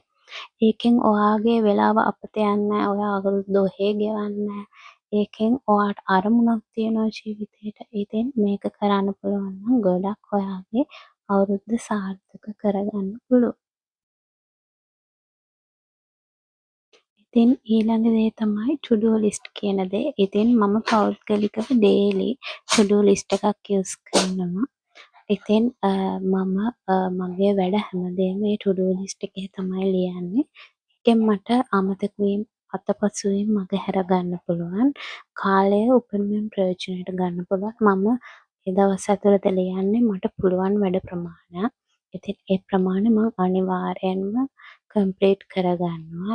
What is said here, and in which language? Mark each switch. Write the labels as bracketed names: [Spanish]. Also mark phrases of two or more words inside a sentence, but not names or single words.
[Sinhala] ඒකෙන් ඔයාගේ වෙලාව අපත යන්නේ නැහැ. ඔයා අවුරුද්ද ඔහේ ගෙවන්නේ නැහැ. ඒකෙන් ඔයාට අරමුණක් තියෙනවා ජීවිතේට. ඉතින් මේක කරන්න පුළුවන් නම් ගොඩක් ඔයාගේ අවුරුද්ද සාර්ථක කරගන්න පුළුවන්. ඉතින් ඊළඟ දේ තමයි [English] to do list [Sinhala] කියන දේ. ඉතින් මම පෞද්ගලිකව [English] daily to do list [Sinhala] එකක් යූස් කරනවා. ඉතින් මම මගේ වැඩ හැමදේම මේ [English] to do list [Sinhala] එකේ තමයි ලියන්නේ. ඒකෙන් මට අමතක වීම අතපසු වීම මගහැර ගන්න පුළුවන්. කාලය උපරිමයෙන් ප්‍රයෝජනයට ගන්න පුළුවන්. මම ඒ දවස් ඇතුළත ලියන්නේ මට පුළුවන් වැඩ ප්‍රමාණයක්. ඉතින් ඒ ප්‍රමාණය මම අනිවාර්යෙන්ම කම්ප්ලීට් කරගන්නවා.